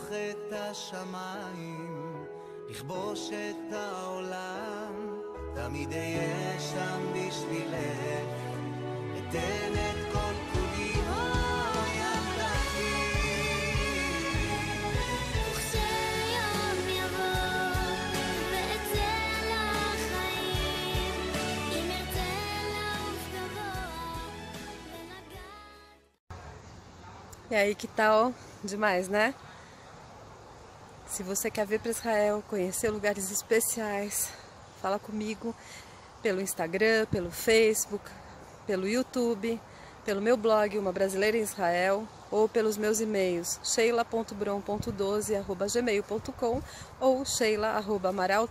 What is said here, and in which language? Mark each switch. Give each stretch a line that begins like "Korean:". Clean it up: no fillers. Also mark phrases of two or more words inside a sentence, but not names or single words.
Hebrew: את השמיים, לכבוש את העולם, תמיד אהיה שם בשבילך, אתן את כל כולי, ילדתי. וכשיום יבוא, ואצא לחיים, אם ארצה לעוף גבוה,
Portuguese: E aí, que tal? Demais, né? Se você quer vir para Israel, conhecer lugares especiais, fala comigo pelo Instagram, pelo Facebook, pelo YouTube, pelo meu blog Uma Brasileira em Israel, ou pelos meus e-mails sheila.brom.12@gmail.com ou sheila@amaral-tours.com.